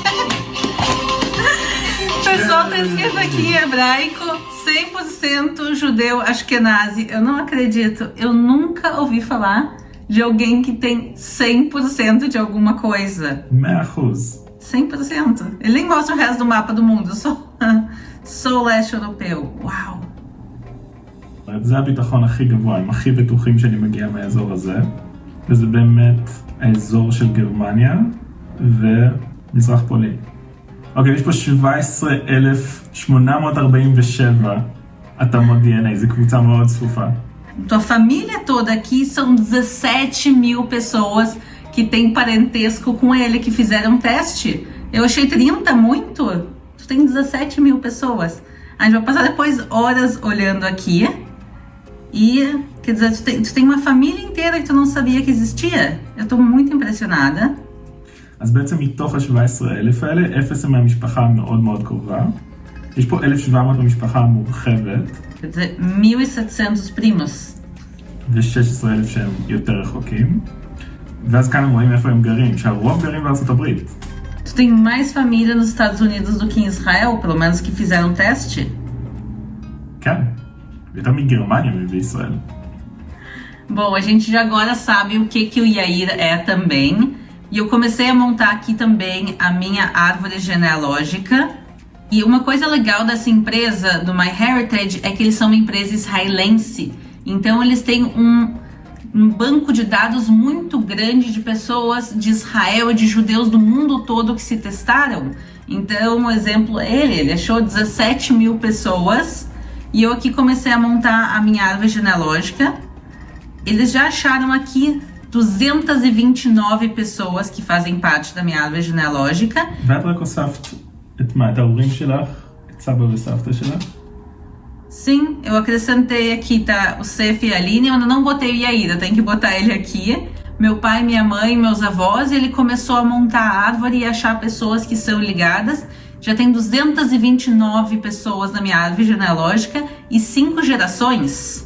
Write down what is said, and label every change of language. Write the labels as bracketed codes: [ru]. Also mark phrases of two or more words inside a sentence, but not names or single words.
[pt] O pessoal tá escrito aqui em hebraico, 100% judeu ashkenazi. Eu não acredito. Eu nunca ouvi falar de alguém que tem 100% de alguma coisa. 100%. 100%. Ele nem mostra o resto do mapa do mundo. Sou leste europeu. Uau. [he] זה הביטחון הכי גבוה, הם הכי בטוחים שאני מגיע מהאזור הזה, וזה באמת האזור של גרמניה ומזרח פולין. אוקיי, יש פה 17,847 התאמות DNA, זו קבוצה מאוד צפופה. [pt] Tua família toda aqui são 17 mil pessoas que têm parentesco com ele, que fizeram teste. Eu achei 30 muito. Tu tem 17 mil pessoas. A gente vai passar depois horas olhando aqui. E, quer dizer, tu tem uma família inteira que tu não sabia que existia. Eu tô muito impressionada. [he] אז בעצם מתוך ה-17,000 האלה, 0 הם מהמשפחה המאוד מאוד קרובה. יש פה 1,700 במשפחה המורחבת. [pt] Quer dizer, 1.700 primos. [he] ו-16,000 שהם יותר רחוקים. ואז כאן הם רואים איפה הם גרים, שהרוב גרים בארצות הברית. [pt] Tu tem mais família nos Estados Unidos do que em Israel, pelo menos que fizeram teste? [he] כן. יותר מגרמניה ובישראל. [pt] Bom, a gente já agora sabe o que o Yair é também. E eu comecei a montar aqui também a minha árvore genealógica. E uma coisa legal dessa empresa, do MyHeritage, é que eles são uma empresa israelense. Então eles têm um banco de dados muito grande de pessoas de Israel e de judeus do mundo todo que se testaram. Então, um exemplo, ele achou 17 mil pessoas. E eu aqui comecei a montar a minha árvore genealógica. Eles já acharam aqui 229 pessoas que fazem parte da minha árvore genealógica. [he] ואת רק הוספת את ההורים שלך, את סבא וסבתא שלך? [pt] Sim, eu acrescentei aqui, tá, o Sef e a Aline, eu ainda não botei o Yair, eu tenho que botar ele aqui. Meu pai, minha mãe, meus avós, e ele começou a montar a árvore e achar pessoas que são ligadas. Já tem 229 pessoas na minha árvore genealógica e 5 gerações.